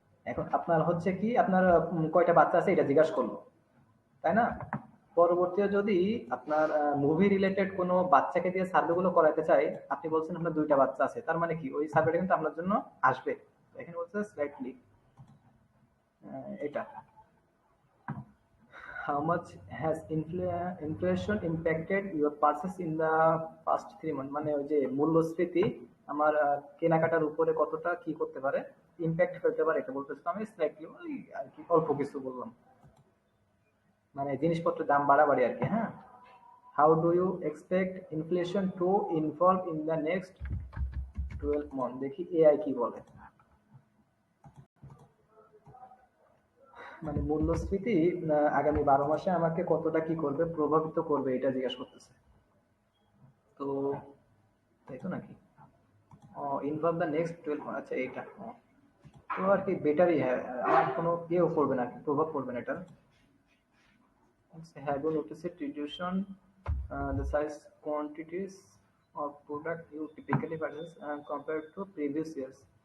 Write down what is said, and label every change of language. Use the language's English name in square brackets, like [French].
[Bangla] এখন আপনার হচ্ছে কি আপনার কয়টা বাচ্চা আছে এটা জিজ্ঞাসা করলো, তাই না? পরবর্তীতে যদি আপনার মুভি রিলেটেড কোনো বাচ্চাকে দিয়ে সার্ভে গুলো করাতে চাই, আপনি বলছেন আপনার 2টা বাচ্চা আছে, তার মানে কি ওই সার্ভেটা কিন্তু আপনার জন্য আসবে। এখানে বলছে স্লাইটলি এটা [English] how much has inflation impacted your purchase in the past 3 months। [Bangla] মানে ওই যে মূল্যস্ফীতি আমার কেনাকাটার উপরে কতটা কি করতে পারে, ইম্প্যাক্ট ফেলতে পারে, এটা বলতেছি। আমি স্লাইটলি ওই আর কি অল্প কিছু বললাম, মানে জিনিসপত্রের দাম বাড়াবাড়ি আর কি। [English] হ্যাঁ, how do you expect inflation to involve in the next 12 months। [Bangla] দেখি এআই কি বলে। মানে মূল্যস্ফীতি আগামী 12 মাসে আমাকে কতটা কি করবে, প্রভাবিত করবে, এটা জিজ্ঞাসা করতেছে। তো তাই তো নাকি [English] involve the next 12 months, [Bangla] আচ্ছা এইটা তো আর কি বেটারই। হ্যাঁ, আমার কোনো ইয়েও পড়বে না, প্রভাব পড়বে না এটার। [English] Have you noticed reduction the size quantities of product you typically purchase compared to previous years।